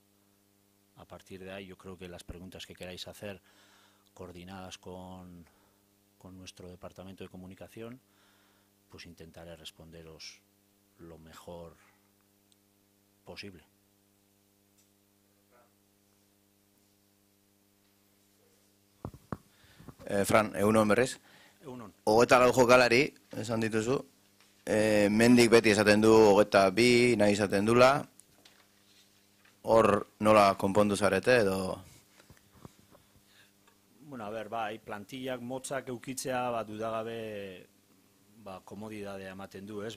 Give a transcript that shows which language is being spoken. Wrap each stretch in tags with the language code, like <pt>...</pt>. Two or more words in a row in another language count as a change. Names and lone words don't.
<es>A partir de ahí yo creo que las preguntas que queráis hacer, coordinadas con nuestro departamento de comunicación, pues intentaré responderos lo mejor posible.</es> <eu>Fran, egunon berriz. Egunon. 24 jokalari, esan dituzu. Mendik beti esaten du 22 nahi izaten dula. Hor nola konpondu zarete edo...</eu> <es>Bueno, a ver,</es> <eu>bai, plantillak motzak eukitzea, dudagabe, komodidadea ematen du, ez?</eu>